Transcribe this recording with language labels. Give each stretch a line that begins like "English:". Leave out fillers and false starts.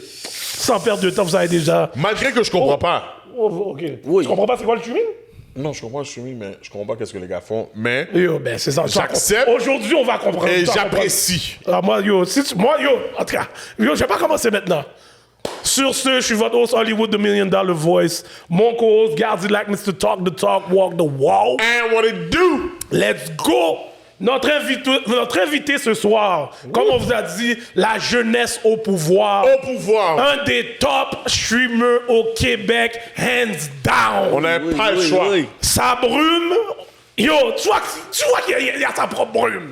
French: Sans perdre de temps, vous savez déjà. Malgré que je comprends pas. Oh, OK. Oui. Tu comprends pas c'est quoi le streaming? Non, je comprends le streaming, mais je comprends pas qu'est-ce que les gars font. Mais Yo, ben c'est ça. J'accepte. Aujourd'hui, on va comprendre. et On va j'apprécie. comprendre. Moi, en tout cas, yo, je vais pas commencer maintenant. Sur ce, je suis votre host Hollywood, the $1 Million Voice. Mon co-host, Gardy like Mr. Talk the Talk, Walk the Walk.
English: And what it do? Let's go!
French: Notre invité ce soir, comme on vous a dit, la jeunesse au pouvoir. Au pouvoir. Un des top streamers au Québec,
English: hands down.
French: On n'avait pas le choix. Sa brume, yo, tu vois qu'il y a sa propre brume.